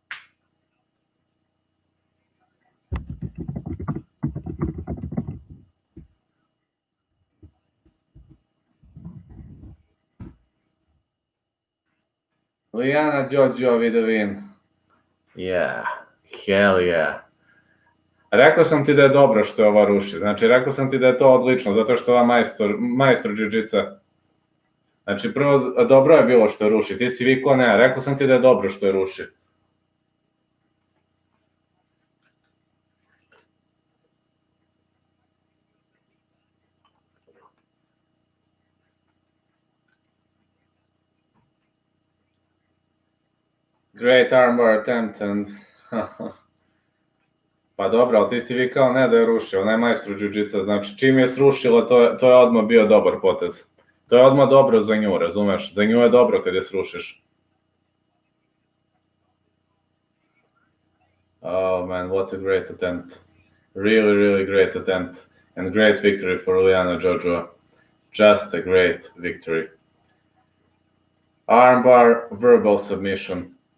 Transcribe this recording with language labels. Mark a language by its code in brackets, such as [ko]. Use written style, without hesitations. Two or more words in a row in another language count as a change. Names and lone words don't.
[en] Liana Giorgio with a win. Yeah, hell yeah. [sr] Rekao sam ti da je dobro što je ova ruši. Znači, rekao sam ti da je to odlično, zato što je ova majstor jiu-jitsa. Znači, prvo, dobro je bilo što je ruši. Ti si vikao ne, rekao sam ti da je dobro što je ruši. [en] Great armbar attempt and... [sr] Pa dobro, ali ti si vikao ne da je rušio, ona je majstor jiu-jitsa, znači čim je srušila, to je odmah bio dobar potez. To je odmah dobro za nju, razumeš? Za nju je dobro kad je srušiš. [en] Oh man, what a great attempt. Really, really great attempt. And great victory for Liana Giorgio. Just a great victory. Armbar, verbal submission.